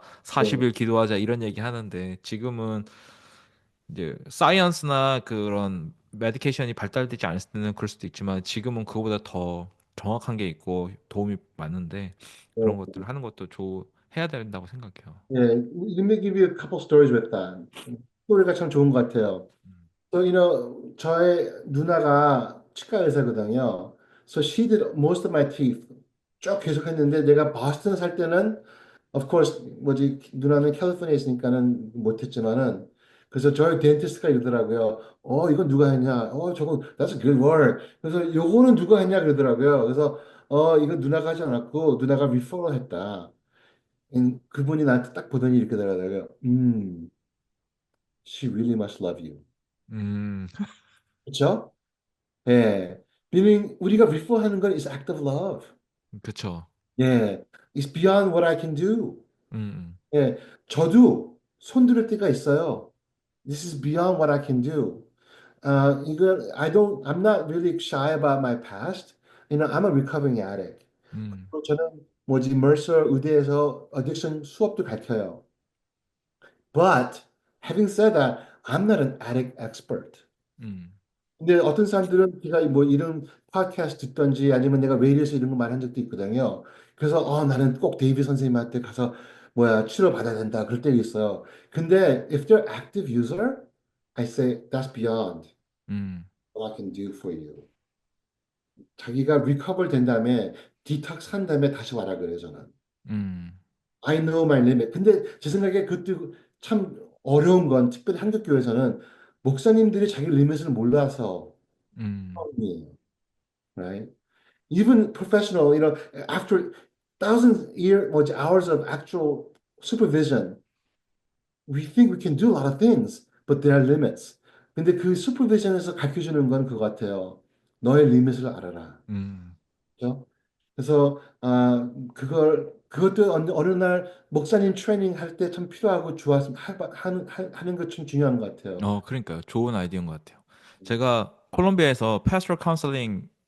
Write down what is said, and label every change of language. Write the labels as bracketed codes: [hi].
[ko] 네. 40일 기도하자 이런 얘기 하는데 지금은 이제 사이언스나 그런 메디케이션이 발달되지 않을 때는 그럴 수도 있지만 지금은 그거보다 더 정확한 게 있고 도움이 많은데 그런 네. 것들을 하는 것도 해야 된다고 생각해요. [en] 예, let me give you a couple stories with that. [ko] 스토리가 참 좋은 것 같아요. So, 저의 누나가 치과 의사거든요. [en] So she did most of my teeth. [ko] 쭉 계속 했는데 내가 보스턴 살 때는 of course 뭐지 누나는 캘리포니아에 있으니까는 못했지만은 그래서 저희 덴티스트가 이러더라고요. 이건 누가 했냐? [en] 저거 that's a good work. [ko] 그래서 요거는 누가 했냐 그러더라고요. 그래서 이거 누나가 하지 않았고 누나가 리퍼럴 했다. 그분이 나한테 딱 보더니 이렇게 되더라고요. [en] she really must love you. 음, [ko] 그렇죠? 예. [en] meaning 우리가 refer 하는 건 is act of love. [ko] 그쵸. [en] 예. It's beyond what I can do. 음, [ko] 예. 저도 손 들을 때가 있어요. [en] This is beyond what I can do. I'm not really shy about my past. I'm a recovering addict. 음, [ko] 저는 뭐지, Mercer 의대에서 addiction 수업도 가르쳐요. [en] But having said that, I'm not an addict expert. 음, [ko] 근데 어떤 사람들은 제가 뭐 이런 팟캐스트 듣던지 아니면 내가 레이디에서 이런 거 말한 적도 있거든요. 그래서 나는 꼭 데이비 선생님한테 가서 뭐야 치료 받아야 된다 그럴 때가 있어요. [en] 근데 if they're active user, I say that's beyond 음, what I can do for you. [ko] 자기가 리커버 된 다음에 디톡스 한 다음에 다시 와라 그래요 저는. 음, [en] I know my limit. [ko] 근데 제 생각에 그것도 참 어려운 건 특별히 한국 교회에서는 목사님들이 자기 리밋을 몰라서 음, 처음이에요. Right? [en] Even professional, after hours of actual supervision, we think we can do a lot of things, but there are limits. [ko] 근데 그 supervision에서 가르쳐 주는 건 그거 같아요. 너의 리밋을 알아라. 음. 그죠? 그래서 그것도 어느 날 목사님 트레이닝 할 때 참 필요하고 좋았으면 하는 것 참 중요한 것 같아요. 그러니까요. 좋은 아이디어인 것 같아요. 제가 콜롬비아에서 pastoral counseling